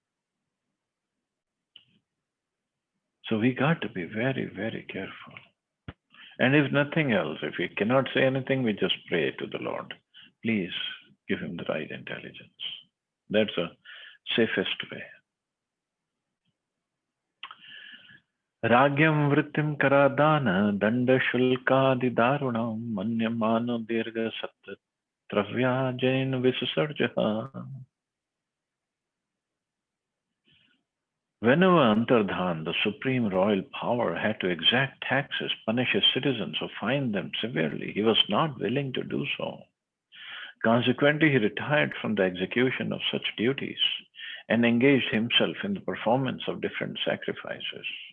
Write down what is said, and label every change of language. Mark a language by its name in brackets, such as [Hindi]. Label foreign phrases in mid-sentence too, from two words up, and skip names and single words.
[English] So we got to be very, very careful. And if nothing else, if we cannot say anything, we just pray to the Lord. Please give him the right intelligence. That's a safest way. [Sanskrit] Ragyam vrittim karadana danda shulkadi darunam manyamano dirga satta travya jain visasarjaha. [English] Whenever Antardhan, the supreme royal power, had to exact taxes, punish his citizens, or fine them severely, he was not willing to do so. Consequently, he retired from the execution of such duties and engaged himself in the performance of different sacrifices.